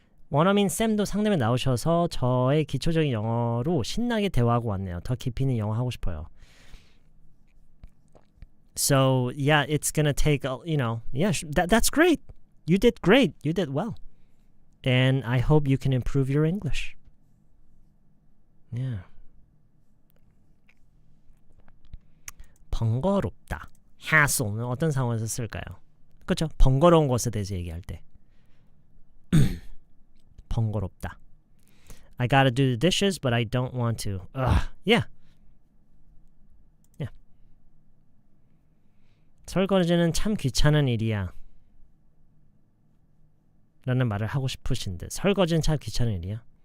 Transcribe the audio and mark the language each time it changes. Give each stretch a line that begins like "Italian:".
Korean: 원어민 쌤도 상담에 나오셔서 저의 기초적인 영어로 신나게 대화하고 왔네요. 더 깊이 있는 영어 하고 싶어요.
English: So yeah, it's gonna take yeah, that's great. You did great. You did well. And I hope you can improve your English. Yeah.
Korean: 번거롭다. hassle는 어떤 상황에서 쓸까요? 그렇죠? 번거로운 것에 대해서 얘기할 때. 번거롭다.
English: I gotta do the dishes, but I don't want to. Yeah. Yeah.
Korean: 설거지는 참 귀찮은 일이야. 라는 말을 하고 싶으신데 설거지는 참 귀찮은 일이야.